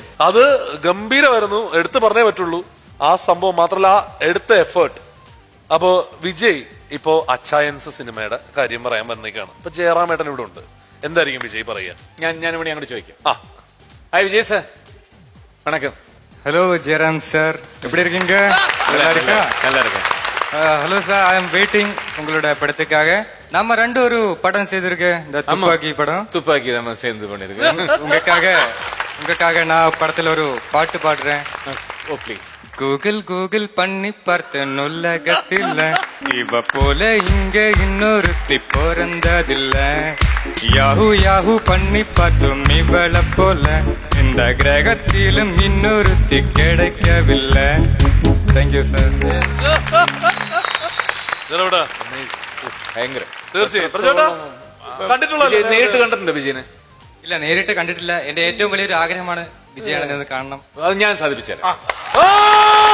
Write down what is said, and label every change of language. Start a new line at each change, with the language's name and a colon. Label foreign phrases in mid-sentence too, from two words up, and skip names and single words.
Malayalam: അത് ഗംഭീരമായിരുന്നു, എടുത്തു പറഞ്ഞേ പറ്റുള്ളൂ. ആ സംഭവം മാത്രമല്ല, എടുത്ത എഫേർട്ട്. അപ്പോ വിജയ് ഇപ്പോ അച്ചായൻസ് സിനിമയുടെ കാര്യം പറയാൻ വന്നേക്കാണ്. ഇപ്പൊ ജയറാമേട്ടൻ ഇവിടെ ഉണ്ട്. എന്തായിരിക്കും വിജയ് പറയാ? ഞാനിവിടെ അങ്ങോട്ട് ചോദിക്കാം. ഹായ് വിജയ് സാർ, വണക്കം.
Tamil: ஹலோ ஜெயராம் சார், எப்படி இருக்கீங்க? நல்லா இருக்கா? நல்லா இருக்கேன். ஹலோ சார்,
English: I am waiting
Tamil: உங்களோட படத்துக்காக. நம்ம ரெண்டு ஒரு படம் செய்திருக்கேன், இந்த துப்பாக்கி படம். துப்பாக்கி நம்ம சேர்ந்து பண்ணிருக்கேன். உங்களுக்காக நான் படத்துல ஒரு பாட்டு பாடுறேன்.
English: Oh please.
Tamil: கூகுள் கூகுள் பண்ணி பார்த்தேன் உலகத்தில், இவ போல இங்க இன்னொருத்தி பிறந்ததில்ல. யாஹூ யாஹூ பண்ணி பார்த்தோம் இவளை போல இந்த கிரகத்திலும் இன்னொருத்தி கிடைக்கவில்லை.
English: Thank you sir.
Malayalam: ഭയങ്കര. തീർച്ചയായും നേരിട്ട് കണ്ടിട്ടുണ്ട് വിജയനെ? ഇല്ല, നേരിട്ട് കണ്ടിട്ടില്ല. എന്റെ ഏറ്റവും വലിയൊരു ആഗ്രഹമാണ് വിജയാണെന്ന് കാണണം. അത് ഞാൻ സാധിപ്പിച്ചു തരാം.